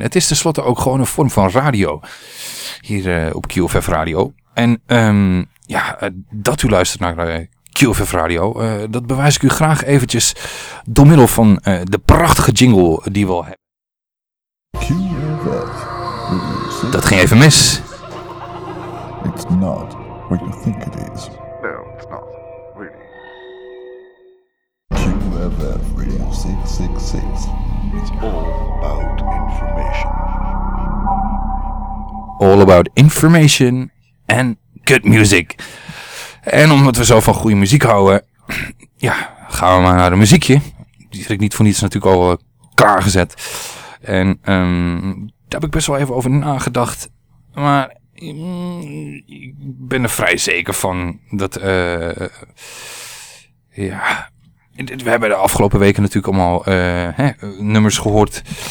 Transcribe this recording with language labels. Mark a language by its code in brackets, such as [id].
[nl] Het is tenslotte ook gewoon een vorm van radio, hier op QFF Radio. En dat u luistert naar... QFF Radio. Dat bewijs ik u graag eventjes door middel van de prachtige jingle die we al hebben. Dat ging even mis. [en] It's not what you think it is. No, it's not, really. QFF Radio 666. It's all about information. All about information and good music. [nl] En omdat we zo van goede muziek houden, ja, gaan we maar naar een muziekje. Die heb ik niet voor niets natuurlijk al klaargezet. En daar heb ik best wel even over nagedacht. Maar ik ben er vrij zeker van dat, ja, we hebben de afgelopen weken natuurlijk allemaal nummers gehoord.